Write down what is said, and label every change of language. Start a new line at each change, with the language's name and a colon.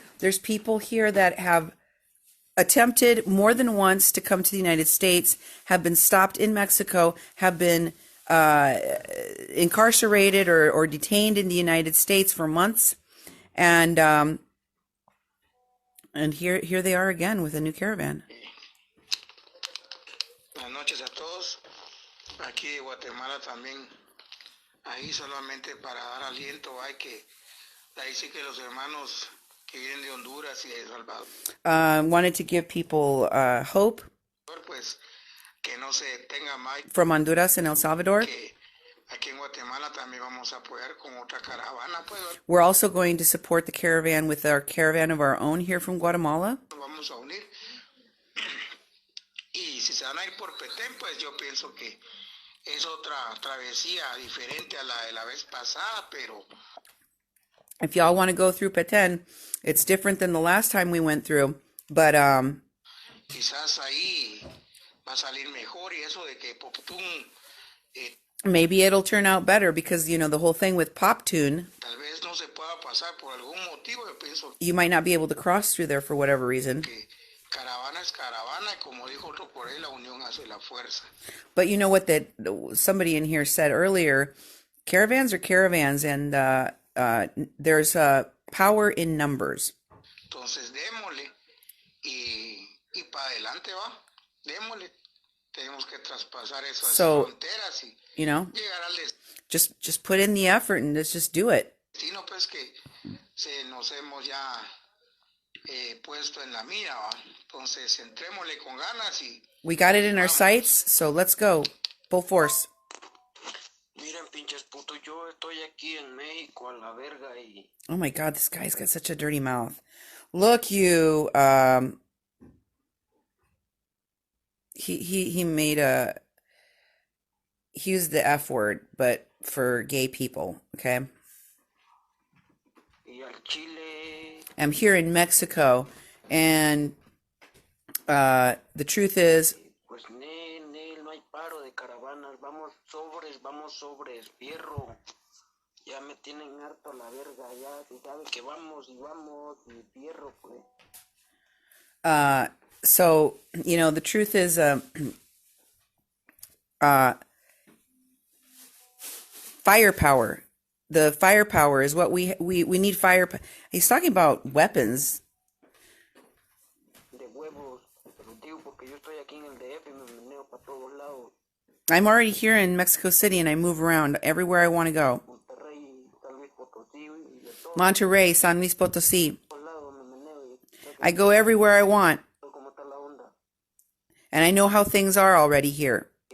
English: There's people here that have attempted more than once to come to the United States, have been stopped in Mexico, have been incarcerated or detained in the United States for months, and here they are again with a new caravan.
Spanish: Buenas noches a todos. Aquí de Guatemala también. Ahí solamente para dar aliento hay que ahí sí que los hermanos que vienen de Honduras y de El Salvador.
English: Wanted to give people hope
Spanish: Pues que no se detenga más.
English: from Honduras and El Salvador.
Spanish: Que aquí en Guatemala también vamos a apoyar con otra caravana, pues.
English: We're also going to support the caravan with our caravan of our own here from Guatemala.
Spanish: Vamos a unir. Y si se van a ir por Petén, pues yo pienso que es otra travesía diferente a la de la vez pasada, pero
English: If y'all want to go through Petén, it's different than the last time we went through, but
Spanish: quizás ahí va a salir mejor, y eso de que Poptún
English: maybe it'll turn out better, because the whole thing with Poptune,
Spanish: tal vez no se pueda pasar por algún motivo. Yo pienso
English: you might not be able to cross through there for whatever reason.
Spanish: que caravana es caravana, y como dijo otro por ahí, la unión hace la fuerza.
English: But you know what that somebody in here said earlier, caravans are caravans, and there's power in numbers.
Spanish: Entonces démosle y para adelante va, démosle. Tenemos que traspasar esas fronteras y llegar al
English: just put in the effort and let's just do it.
Spanish: destino, pues, que nos hemos ya puesto en la mira, ¿va? Entonces entrémosle con ganas y
English: We got it in our sights, so let's go full force.
Spanish: Miren, pinches putos, yo estoy aquí en México a la verga y...
English: Oh my God, this guy's got such a dirty mouth. Look, you, he used the F word, but for gay people, okay?
Spanish: Y al Chile...
English: I'm here in Mexico, and the truth is...
Spanish: Pues, no hay paro de caravanas, vamos sobres, fierro. Ya me tienen harto la verga, ya se sabe que vamos y fierro, pues.
English: So, the truth is, firepower. The firepower is what we need. He's talking about weapons.
Spanish: De huevos, pero digo porque yo estoy aquí en el DF y me meneo para todos lados.
English: I'm already here in Mexico City, and I move around everywhere I want to go. Monterrey, San Luis Potosí. I go everywhere I want. And I know how things are already here.